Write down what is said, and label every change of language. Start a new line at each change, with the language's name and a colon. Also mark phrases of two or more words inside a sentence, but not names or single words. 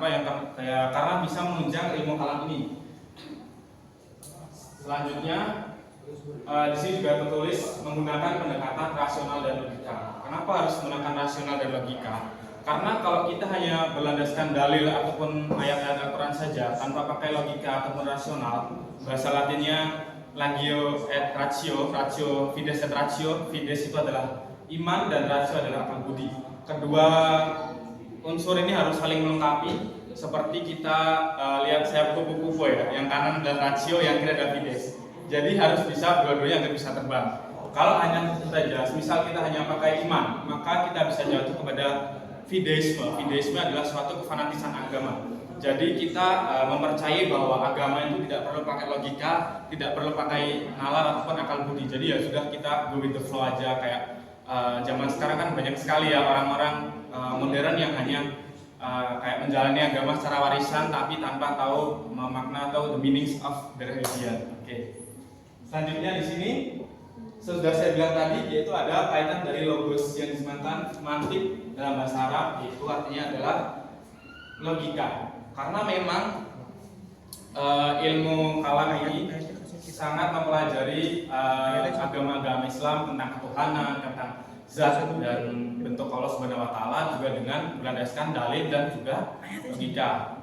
Indonesian: Karena bisa menunjang ilmu kalam ini. Selanjutnya di sini juga tertulis menggunakan pendekatan rasional dan logika. Kenapa harus menggunakan rasional dan logika? Karena kalau kita hanya berlandaskan dalil ataupun ayat-ayat Al-Quran saja tanpa pakai logika ataupun rasional, bahasa Latinnya
Latin: legio et ratio, ratio fides et ratio.
Indonesian: Fides itu adalah iman dan ratio adalah akal budi. Kedua unsur ini harus saling melengkapi. Seperti kita lihat saya kupu-kupu ya, yang kanan adalah ratio, yang kiri adalah fides. Jadi harus bisa dua-duanya agar bisa terbang. Kalau hanya itu saja, misal kita hanya pakai iman, maka kita bisa jatuh kepada fideisme. Fideisme adalah suatu kefanatisan agama. Jadi kita mempercayai bahwa agama itu tidak perlu pakai logika, tidak perlu pakai nalar ataupun akal budi. Jadi ya sudah kita
English: go with the flow
Indonesian: aja. Kayak zaman sekarang kan banyak sekali ya orang-orang modern yang hanya kayak menjalani agama secara warisan tapi tanpa tahu makna atau
English: the meanings of the religion.
Indonesian: Oke. Selanjutnya di sini sudah saya bilang tadi yaitu ada kaitan dari logos yang disebutkan mantik dalam bahasa Arab, yaitu artinya adalah logika. Karena memang ilmu kalam ini sangat mempelajari agama-agama Islam tentang ketuhanan, tentang zat dan bentuk Allah
Arabic: Subhanahu wa taala
Indonesian: juga dengan berlandaskan dalil dan juga logika.